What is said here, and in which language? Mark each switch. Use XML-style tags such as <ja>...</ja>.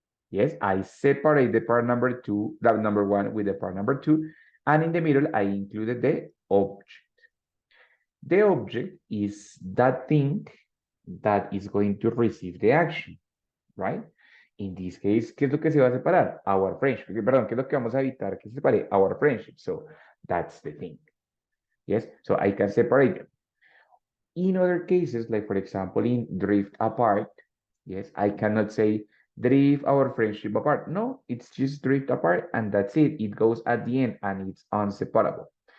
<en>Yes, I separate the part number two, that number one with the part number two, and in the middle, I included the object. The object is that thing that is going to receive the action, right? In this case,</en> <es>¿qué es lo que se va a separar?</es> <en>Our friendship.</en> <es>Perdón, ¿qué es lo que vamos a evitar que se separe?</es> <en>Our friendship. So that's the thing. Yes, so I can separate them. In other cases, like for example, in drift apart, yes, I cannot say drift our friendship apart. No, it's just drift apart and that's it. It goes at the end and it's inseparable.</en>